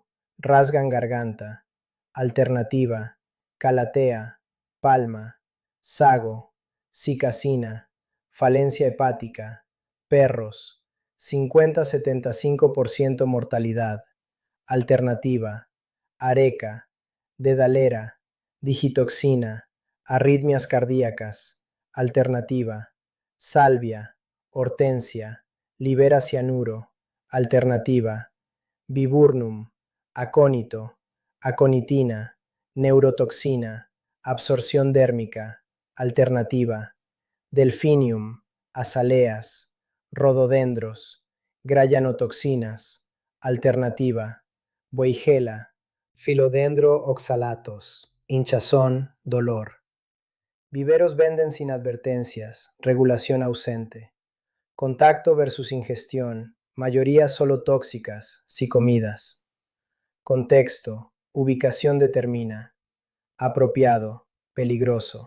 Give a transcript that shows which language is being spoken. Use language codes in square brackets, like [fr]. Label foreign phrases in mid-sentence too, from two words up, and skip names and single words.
[es] Rasgan garganta. Alternativa. Calatea. Palma. Sago. Cicacina. Falencia hepática. Perros. 50-75% mortalidad. Alternativa. Areca, dedalera, digitoxina, arritmias cardíacas. Alternativa. Salvia, hortensia, libera cianuro. Alternativa. Viburnum, acónito, aconitina, neurotoxina, absorción dérmica. Alternativa. Delphinium, azaleas, rododendros, grayanotoxinas. Alternativa. Weigela, Philodendro oxalatos, hinchazón, dolor. Viveros venden sin advertencias, regulación ausente. Contacto versus ingestión, mayoría solo tóxicas, si comidas. Contexto, ubicación determina. Apropiado, peligroso.